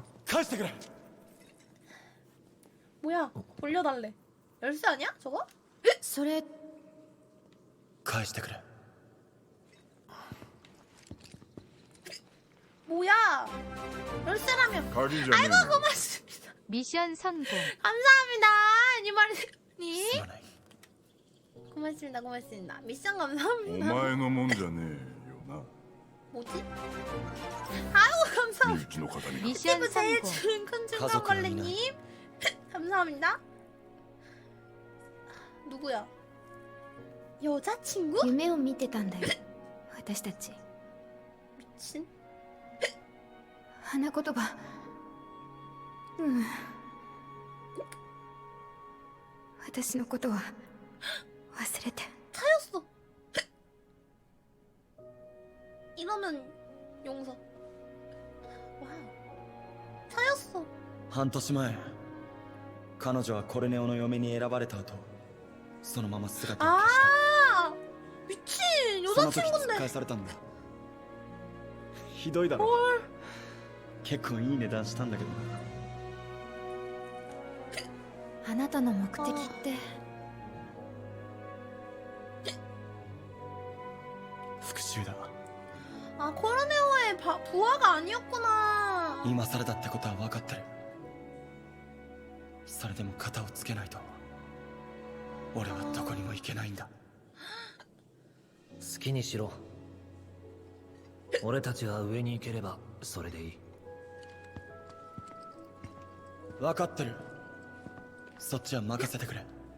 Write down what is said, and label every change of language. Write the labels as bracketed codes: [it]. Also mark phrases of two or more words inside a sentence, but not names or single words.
[ja] 返してくれ。 [ko] 뭐야? 돌려달래. 열쇠 아니야? 저거? [ja] それ返してくれ。 [ko] 뭐야? 열쇠라면. [ja] 鍵じゃねえ [ko] 아이고 [ja] の [ko] 고맙습니다. 미션 성공. 감사합니다. 애니마리님. [ja] すまない。 [ko] 고맙습니다. 고맙습니다. 미션 [ja] お [ko] 감사합니다. [ja] 前のもんじゃねえよな [ko] 뭐지? 아이고 [ja] 身 [ko] 감사합니다. [ja] 内の方に [ko] 미션 피부 제일 성공. 좋은 큰 가족을 중간벌레님. 감사합니다. 누구야? 여자친구? [ja] 夢を見てたんだよ私たち [ko] 미친. [ja] 花言葉うん私のことは忘れて [ko] 차였어. 이러면 용서. 와우. 차였어. [ja] 半年前、彼女はコルネオの嫁に選ばれた後、そのまま姿を消し [ko] 아 미친 [ja] た。その時突き [ko] 여자친구인데. [ja] 返されたんだ。ひどいだろ。 [ko] 헐. [ja] 結構いい値段したんだけどな。あなたの目的って復讐だ。 [ko] 아 코르네오의 부하가 아니었구나. [ja] 今更だってことは分かってる。それでも肩をつけないと、俺はどこにも行けないんだ。好きにしろ。俺たちが上に行ければそれでいい。分かってる。そっちは任せてくれ。